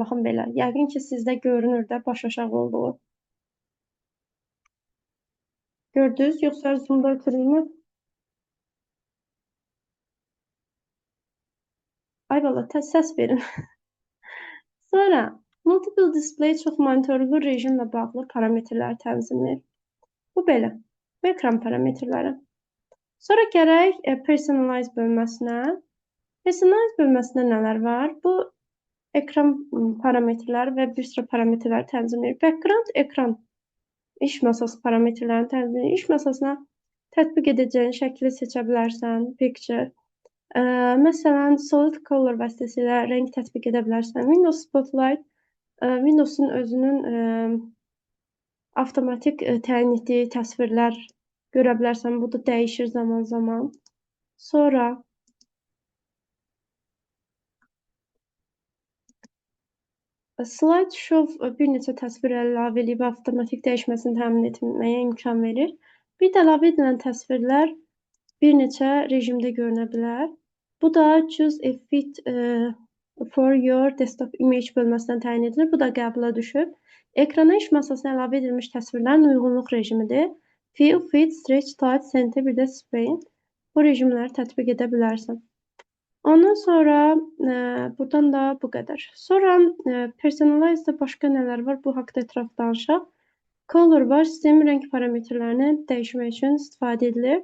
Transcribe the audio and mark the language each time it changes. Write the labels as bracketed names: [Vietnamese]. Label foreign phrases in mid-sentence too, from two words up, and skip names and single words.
[Azerbaijani] Baxın belə. Yəqin ki sizdə görünür də baş aşağı olduğu. Gördünüz? Yoxsa zoomda ötürülmü? Ay valla səs verin. Sonra [English] multiple display [Azerbaijani] çox monitorlu rejimlə bağlı parametrləri tənzimləyir. Bu belə. Bu ekran parametrləri. Sonra gərək personalize bölməsinə. Personalize bölməsində nələr var? Bu ekran parametrləri və bir sıra parametrləri tənzimləyir. Background ekran iş masası parametrlərini tənzimləyir. İş masasına tətbiq edəcəyin şəkli seçə bilərsən, picture. Məsələn, [English] solid color [Azerbaijani] vasitəsilə rəng tətbiq edə bilərsən. Windows Spotlight Windows'un özünün avtomatik təyin etdiyi təsvirlər görə bilərsən. Bu da dəyişir zaman-zaman. Sonra slideshow bir neçə təsvir əlavə edib avtomatik dəyişməsini təmin etməyə imkan verir. Bir də əlavə edilən təsvirlər bir neçə rejimdə görünə bilər. Bu da [English] choose a fit for your desktop image [Azerbaijani] bölməsindən təyin edilir. Bu da qəbula düşüb. Ekrana iş masasına əlavə edilmiş təsvirlərin uyğunluq rejimidir. [English] Fill, fit, stretch, tight, center, [Azerbaijani] bir də spin. Bu rejimləri tətbiq edə bilərsən. Ondan sonra buradan da bu qədər. Sonra personalize'da başqa nələr var? Bu haqda ətraf danışaq. Color var. Sistem rəng parametrlərini dəyişmək üçün istifadə edilir.